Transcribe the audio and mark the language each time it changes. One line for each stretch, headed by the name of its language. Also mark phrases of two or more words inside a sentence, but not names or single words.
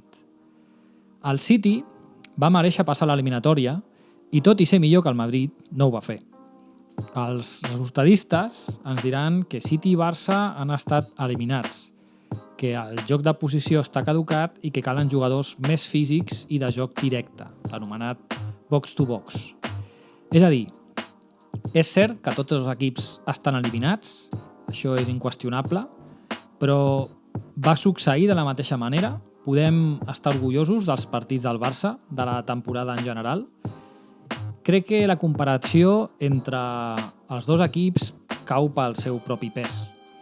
Catalan: El City va mereixer passar l'eliminatòria i tot i ser millor que el Madrid, no ho va fer. Els resultadistes ens diran que City i Barça han estat eliminats, que el joc de posició està caducat i que calen jugadors més físics i de joc directe, l'anomenat
English: box to box.
Catalan: És a dir, és cert que tots els equips estan eliminats, això és inqüestionable, però va succeir de la mateixa manera? Podem estar orgullosos dels partits del Barça, de la temporada en general? Crec que la comparació entre els dos equips cau pel seu propi pes.